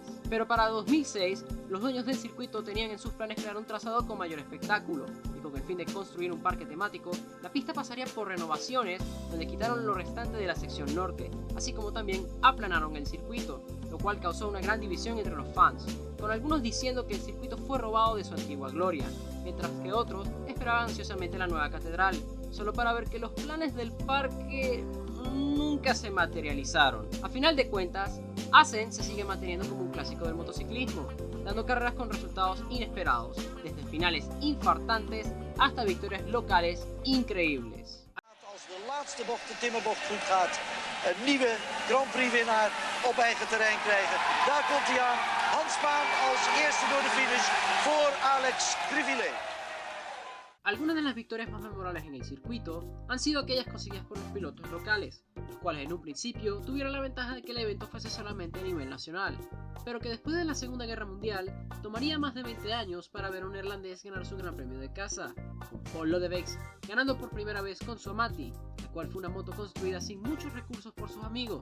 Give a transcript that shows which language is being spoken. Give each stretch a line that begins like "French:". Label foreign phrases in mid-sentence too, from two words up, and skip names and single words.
Spanish: Pero para 2006, los dueños del circuito tenían en sus planes crear un trazado con mayor espectáculo, y con el fin de construir un parque temático, la pista pasaría por renovaciones donde quitaron lo restante de la sección norte, así como también aplanaron el circuito, lo cual causó una gran división entre los fans, con algunos diciendo que el circuito fue robado de su antigua gloria, mientras que otros esperaban ansiosamente la nueva catedral, solo para ver que los planes del parque nunca se materializaron. A final de cuentas, Assen se sigue manteniendo como un clásico del motociclismo, dando carreras con resultados inesperados, desde finales infartantes hasta victorias locales increíbles.
Dutch: Als de laatste bocht, de timmerbocht, goed gaat, een nieuwe Grand Prix winnaar op eigen terrein krijgen. Daar komt hij aan, Hans Spaan als eerste door de finish voor Alex Crivillet.
Spanish: Algunas de las victorias más memorables en el circuito han sido aquellas conseguidas por los pilotos locales, los cuales en un principio tuvieron la ventaja de que el evento fuese solamente a nivel nacional, pero que después de la Segunda Guerra Mundial tomaría más de 20 años para ver a un neerlandés ganar su gran premio de casa, con Paul Lodewijks ganando por primera vez con su Amati, la cual fue una moto construida sin muchos recursos por sus amigos.